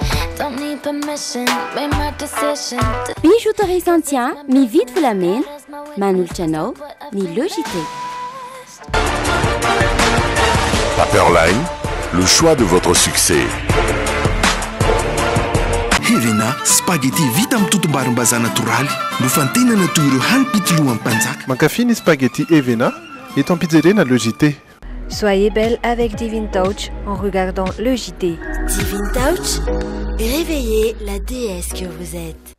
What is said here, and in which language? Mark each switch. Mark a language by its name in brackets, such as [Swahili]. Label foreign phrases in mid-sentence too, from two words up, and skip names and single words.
[Malagasy] Bijouterie Santia, mividy volamena, manolotra anao ny Logité. [French] Paperline, le choix de votre succès. [Malagasy] Helena, spaghetti vita amin'ny totom-barim-bazaha natoraly no fantenana toy ireo hanipitolohan'ny mpanjaka. Mankafy ny spaghetti Evena eto amin'ny pizzeria na Logité. [French] Soyez belle avec Divine Touch en regardant le JT. Divine Touch, réveillez la déesse que vous êtes.